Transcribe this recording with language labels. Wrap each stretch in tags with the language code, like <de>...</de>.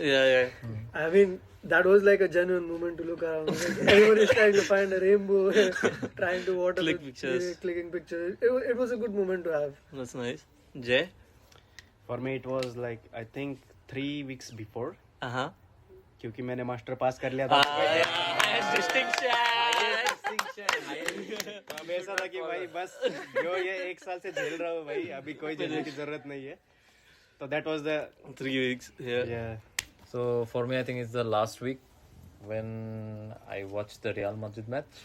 <en>Yeah. I mean, that was like a genuine moment to look around. Like, everyone is trying to find a rainbow, trying to water Click the pictures. clicking pictures. It was a good moment to have. That's nice. Jay? For me it was like I think 3 weeks before. Uh-huh.</en> <hi>क्योंकि मैंने master pass कर लिया था.</hi> <en>Highest distinction.</en> <hi>अब ऐसा था कि भाई बस जो ये 1 साल से झेल रहा हूँ भाई अभी कोई झेलने की जरूरत नहीं है.</hi> <en>So that was the 3 weeks. Yeah. So for me, I think it's the last week when I watched the Real Madrid match.</en>